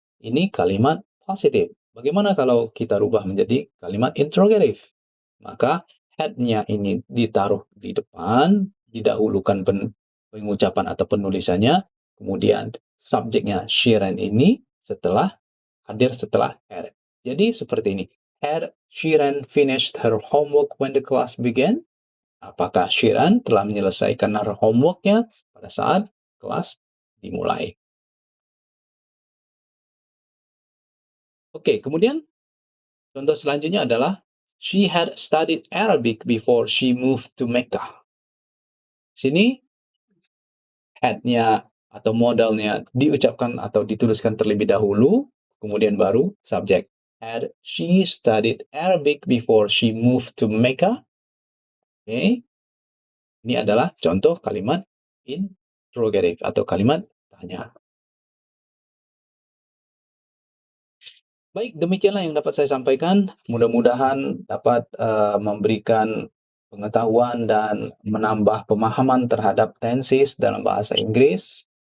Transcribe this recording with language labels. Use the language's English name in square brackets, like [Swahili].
[Indonesian] Ini kalimat positif. Bagaimana kalau kita rubah menjadi kalimat interrogative? Maka had-nya ini ditaruh di depan, didahulukan pengucapan atau penulisannya, kemudian subjeknya Shiren ini hadir setelah had. Jadi seperti ini. [English] Had Shiren finished her homework when the class began? [Indonesian] Apakah Shiran telah menyelesaikan homework-nya pada saat kelas dimulai? Oke, kemudian contoh selanjutnya adalah [English] she had studied Arabic before she moved to Mecca. [Indonesian] Sini had-nya atau modalnya diucapkan atau dituliskan terlebih dahulu, kemudian baru subjek. [English] Had she studied Arabic before she moved to Mecca? [Indonesian] Oke, ini adalah contoh kalimat interrogative atau kalimat tanya. Baik, demikianlah yang dapat saya sampaikan. Mudah-mudahan dapat memberikan pengetahuan dan menambah pemahaman terhadap tenses dalam bahasa Inggris.